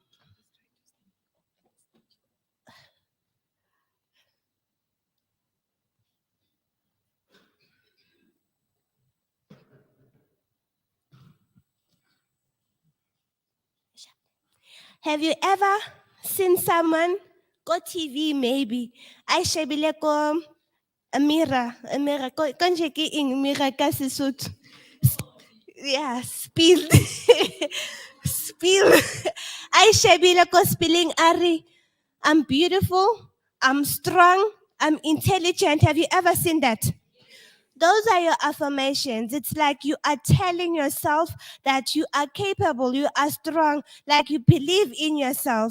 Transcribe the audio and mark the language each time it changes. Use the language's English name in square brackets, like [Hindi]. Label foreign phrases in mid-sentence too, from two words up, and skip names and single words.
[English] Have you ever seen someone go TV maybe? [Southern Sotho] I shebile go Amira, konje ke eng Amira ka Sesotho? [English] Yeah, spill. Spill. [Southern Sotho] I shebile ko [English] spilling Ari. I'm beautiful, I'm strong, I'm intelligent. Have you ever seen that? Those are your affirmations. It's like you are telling yourself that you are capable, you are strong, like you believe in yourself.